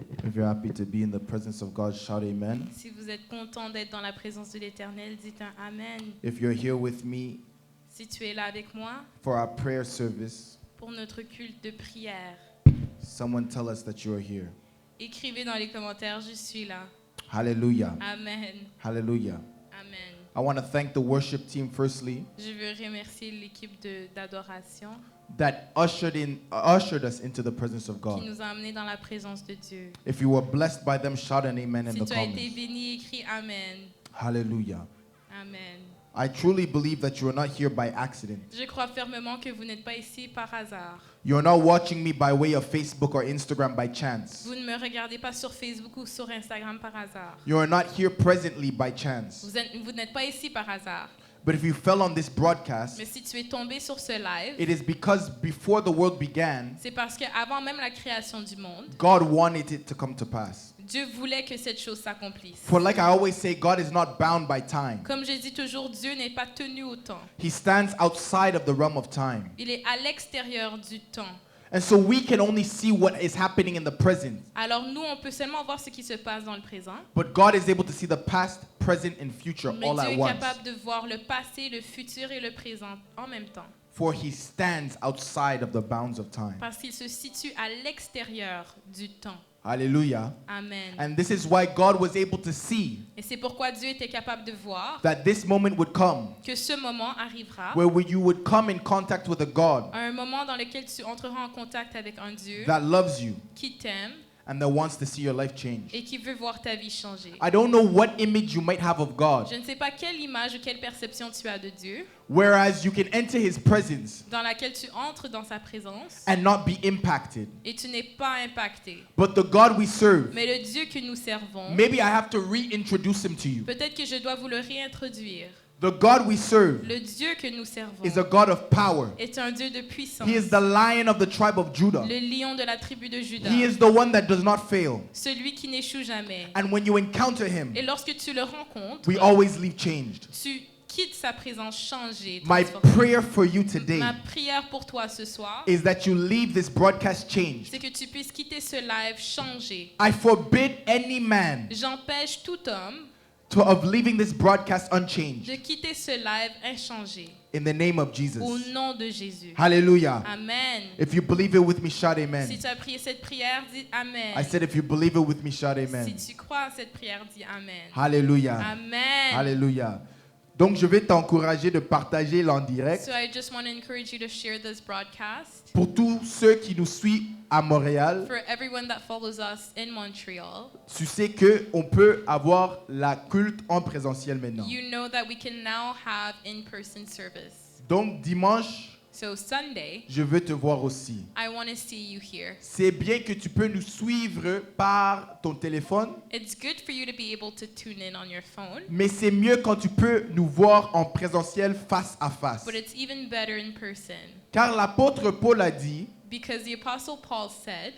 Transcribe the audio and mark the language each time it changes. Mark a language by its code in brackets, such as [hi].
[en] If you're happy to be in the presence of God, shout amen. [fr] Si vous êtes content d'être dans la présence de l'Éternel, dites un Amen. [en] If you're here with me [fr] Si tu es là avec moi [en] for our prayer service, [fr] pour notre culte de prière, [en] someone tell us that you're here. [fr] écrivez dans les commentaires, je suis là. [en] Hallelujah, [fr] Amen. [en] hallelujah. [fr] Amen. [en] I want to thank the worship team firstly [fr] Je veux remercier l'équipe d'adoration [en] that ushered us into the presence of [fr] qui [en] God. [fr] nous a amenés dans la présence de Dieu. [en] If you were blessed by them, shout an amen in [fr] Si [en] the [fr] tu as été [en] comments. [fr] béni, écris Amen. [en] Hallelujah. [fr] Amen. [en] I truly believe that you are not here by accident. [fr] Je crois fermement que vous n'êtes pas ici par hasard. [en] You are not watching me by way of Facebook or Instagram by chance. [fr] Vous ne me regardez pas sur Facebook ou sur Instagram par hasard. [en] You are not here presently by chance. [fr] Vous n'êtes pas ici par hasard. [en] But if you fell on this broadcast, [fr] Mais si tu es tombé sur ce live, [en] it is because before the world began, [fr] c'est parce qu'avant même la création du monde, [en] God wanted it to come to pass. [fr] Dieu voulait que cette chose s'accomplisse. [en] For like I always say, God is not bound by time. [fr] Comme je dis toujours, Dieu n'est pas tenu au temps. [en] He stands outside of the realm of time. [fr] Il est à l'extérieur du temps. [en] And so we can only see what is happening in the present. [fr] Alors nous, on peut seulement voir ce qui se passe dans le présent. [en] But God is able to see the past, present, and future [fr] Mais [en] all [fr] Dieu [en] at [fr] est [en] once. [fr] capable de voir le passé, le futur et le présent en même temps. [en] For he stands outside of the bounds of time. [fr] Parce qu'il se situe à l'extérieur du temps. [en] Hallelujah. [fr] Amen. [en] And this is why God was able to see [fr] Et c'est pourquoi Dieu était capable de voir [en] that this moment would come [fr] que ce moment arrivera, [en] where you would come in contact with a God [fr] un moment dans lequel tu entreras en contact avec un Dieu [en] that loves you [fr] qui t'aime [en] and that wants to see your life change. [fr] et qui veut voir ta vie changer. [en] I don't know what image you might have of God, [fr] Je ne sais pas quelle image ou quelle perception tu as de Dieu, [en] whereas you can enter his presence [fr] dans laquelle tu entres dans sa présence [en] and not be impacted. [fr] et tu n'es pas impacté. [en] But the God we serve, [fr] Mais le Dieu que nous servons, [en] maybe I have to reintroduce him to you. [fr] peut-être que je dois vous le réintroduire. [en] The God we serve [fr] Le Dieu que nous servons [en] is a God of power. [fr] est un Dieu de puissance, [en] He is the Lion of the tribe of Judah. [fr] le lion de la tribu de Juda, [en] He is the one that does not fail. [fr] celui qui n'échoue jamais. [en] And when you encounter him, [fr] Et lorsque tu le rencontres, [en] we always leave changed. [fr] tu quittes sa présence changée, [en] My [fr] transformée. [en] prayer for you today [fr] Ma prière pour toi ce soir, [en] is that you leave this broadcast changed. [fr] c'est que tu puisses quitter ce live changé. [en] I forbid any man [fr] J'empêche tout homme [en] of leaving this broadcast unchanged [fr] de quitter ce live inchangé. [en] in the name of [fr] Au [en] Jesus. [fr] nom de Jésus. [en] Hallelujah. [fr] Amen. [en] If you believe it with me, shout [fr] Si [en] amen. [fr] tu as prié cette prière, dis Amen. [en] I said if you believe it with me, shout [fr] Si [en] amen. [fr] tu crois à cette prière, dis Amen. [en] Hallelujah. [fr] Amen. [en] Hallelujah. [fr] Donc je vais t'encourager de partager l'en direct. [en] So I just want to encourage you to share this broadcast. [fr] Pour tous ceux qui nous suivent à Montréal, [en] For everyone that follows us in Montreal, [fr] tu sais qu'on peut avoir la culte en présentiel maintenant. [en] you know that we can now have in-person service. [fr] Donc dimanche, [en] So Sunday, [fr] je veux te voir aussi. [en] I want to see you here. [fr] C'est bien que tu peux nous suivre par ton téléphone, [en] It's good for you to be able to tune in on your phone, [fr] mais c'est mieux quand tu peux nous voir en présentiel face à face. [en] but it's even better in person. [fr] Car l'apôtre Paul a dit [en] Because the Apostle Paul said